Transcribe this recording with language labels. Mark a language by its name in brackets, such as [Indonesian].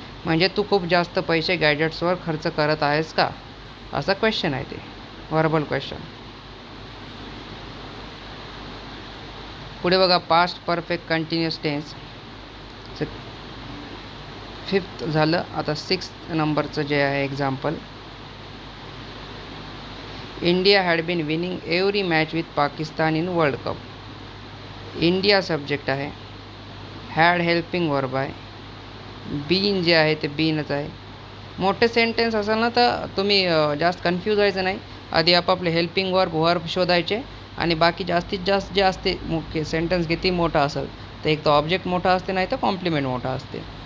[Marathi] म्हणजे तू खूप जास्त पैसे गॅजेट्सवर खर्च करत आहेस का, असा क्वेश्चन आहे ते, व्हर्बल क्वेश्चन. पुढे बघा past perfect continuous tense. Fifth झालं, आता 6th नंबरचं जे आहे example. [English] India had been winning every match with Pakistan in world cup. [Marathi] India subject आहे, हॅड हेल्पिंग वर्ब आहे, बीन जे आहे ते बीनच आहे. मोठे सेंटेन्स असेल ना तर तुम्ही जास्त कन्फ्यूज व्हायचं नाही. आधी आपापले हेल्पिंग वर्ब शोधायचे आणि बाकी जास्तीत जास्त जे असते मुख्य सेंटेन्स किती मोठा असेल तर एक तर ऑब्जेक्ट मोठा असते नाही तर कॉम्प्लिमेंट मोठा असते.